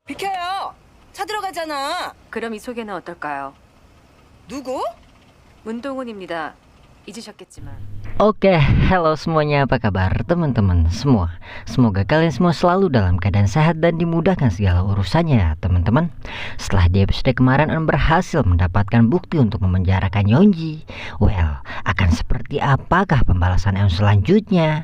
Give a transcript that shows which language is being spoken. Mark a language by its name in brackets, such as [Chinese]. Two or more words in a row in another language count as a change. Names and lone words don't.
[Korean] 비켜요. 차 들어가잖아. 그럼 이 소개는 어떨까요? 누구? 문동훈입니다. 잊으셨겠지만. [Indonesian] Oke, halo semuanya, apa kabar teman-teman semua? Semoga kalian semua selalu dalam keadaan sehat dan dimudahkan segala urusannya ya teman-teman. Setelah di episode kemarin Eun berhasil mendapatkan bukti untuk memenjarakan Yeonji, well, akan seperti apakah pembalasan Eun selanjutnya?